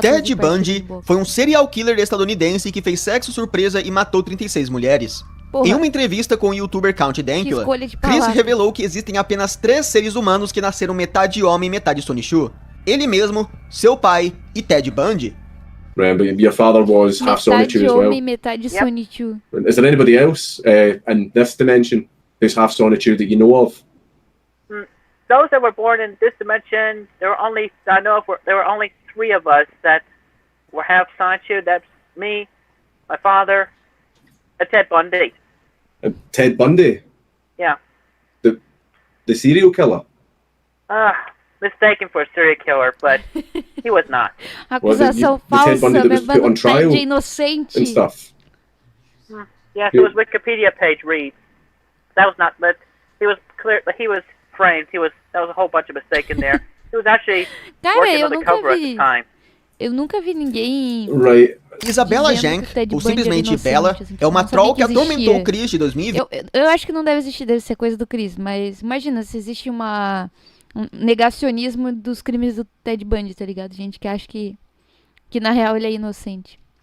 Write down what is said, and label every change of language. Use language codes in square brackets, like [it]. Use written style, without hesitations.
[pt] Ted Bundy foi um serial killer estadunidense que fez sexo surpresa e matou 36 mulheres. Porra. Em uma entrevista com o youtuber Count Dankula, Chris revelou que existem apenas 3 seres humanos que nasceram metade homem e metade Sonichu. Ele mesmo, seu pai e Ted Bundy. [en] But your father was half Sonichu as well. [pt] Metade homem, metade Sonichu. [en] Is there anybody else in this dimension who's half Sonichu that you know of? Those that were born in this dimension, there were only, I know of, there were only 3 of us that were half Sonichu. That's me, my father, and Ted Bundy. Ted Bundy? Yeah. The serial killer? Mistaken for a serial killer, but he was not. [pt] Acusação falsa, levando Ted de inocente. [en] And stuff. Yes, it was Wikipedia page reads. That was not, but he was clear, he was framed. That was a whole bunch of mistake in there. He was actually working undercover at the time. [pt] Eu nunca vi ninguém... Isabella Jank, ou simplesmente Bella, é uma troll que atormentou o Chris de 2020. Eu acho que não deve existir, deve ser coisa do Chris, mas imagina se existe um negacionismo dos crimes do Ted Bundy, tá ligado? Gente que acha que na real ele é inocente.